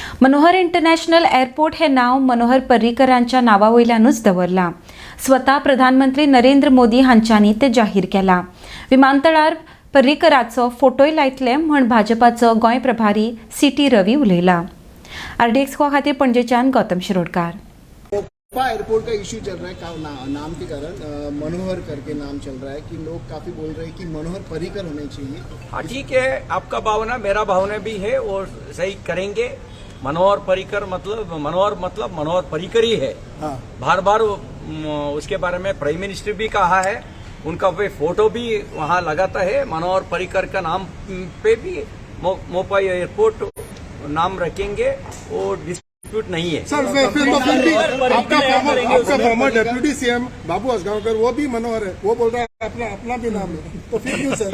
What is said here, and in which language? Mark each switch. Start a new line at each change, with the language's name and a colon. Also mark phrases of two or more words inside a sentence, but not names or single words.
Konkani: मनोहर इंटरनॅशनल एअरपोर्ट हे नाव मनोहर पर्रीकरांच्या नावावयल्यानूच दवरलां। स्वता प्रधानमंत्री नरेंद्र मोदी हांच्यांनी ते जाहीर केलां। विमानतळार पर्रीकराचो फोटोय लायतले म्हण भाजपाचो गोंय प्रभारी सी.टी. रवी उलयला। RDX खातीर पणजेच्यान गौतम शिरोडकार।
Hindi: एयरपोर्ट का इश्यू चल रहा है नाम के कारण मनोहर करके नाम चल रहा है कि लोग काफी बोल रहे हैं कि मनोहर पर्रीकर होने चाहिए। हाँ ठीक है, आपका भावना मेरा भावना भी है और सही करेंगे। मनोहर पर्रीकर मतलब मनोहर पर्रीकर ही है। हाँ। बार बार उसके बारे में
English: prime minister
Hindi: भी कहा है, उनका वे फोटो भी वहाँ लगाता है। मनोहर पर्रीकर का नाम पे भी मोपाई एयरपोर्ट नाम रखेंगे और डिस्प्यूट नहीं है। सर फिर तो आपका
English: former deputy CM
Hindi: बाबू असगांवकर वो भी मनोहर है, वो बोल रहा है अपना भी नाम है, तो फिर क्यों सर?